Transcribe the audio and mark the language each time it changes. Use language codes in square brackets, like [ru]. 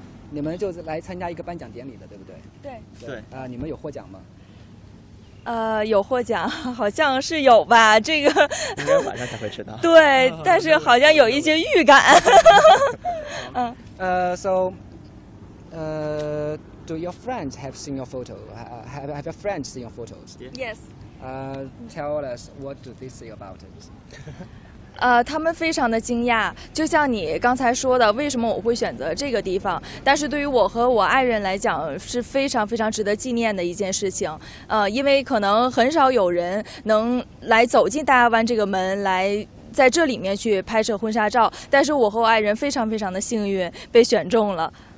[zh] 你们就是来参加一个颁奖典礼的，对不对？对。你们有获奖吗？有获奖，好像是有吧？这个应该晚上才会知道。对，但是好像有一些预感。 [en] So, do your friends have seen your photo? Have your friends seen your photos? Yes. Tell us what do they say about it? [zh] 他们非常的惊讶，就像你刚才说的，为什么我会选择这个地方？但是对于我和我爱人来讲，是非常非常值得纪念的一件事情。因为可能很少有人能来走进大亚湾这个门来。在这里面去拍摄婚纱照，但是我和我爱人非常非常的幸运被选中了。